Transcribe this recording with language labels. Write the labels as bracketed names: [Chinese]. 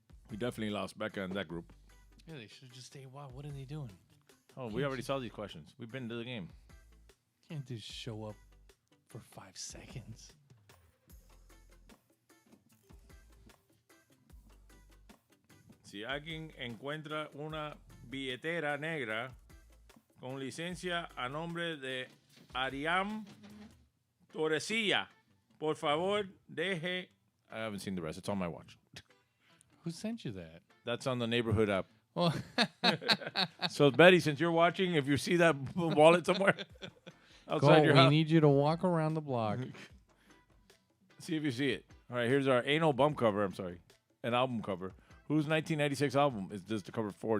[English] We definitely lost Becca in that group. Yeah, they should just stay. Wow, what are they doing? Oh, we already saw these questions. We've been to the game. Can't just show up for 5 seconds. [Spanish] Si alguien encuentra una billetera negra con licencia a nombre de Ariam Torrecilla, por favor, deje. [English] I haven't seen the rest. It's on my watch. Who sent you that? That's on the neighborhood app. Well, so Betty, since you're watching, if you see that wallet somewhere outside your house, we need you to walk around the block. See if you see it. All right, here's our anal bump cover. I'm sorry, an album cover. Whose 1996 album is this the cover for?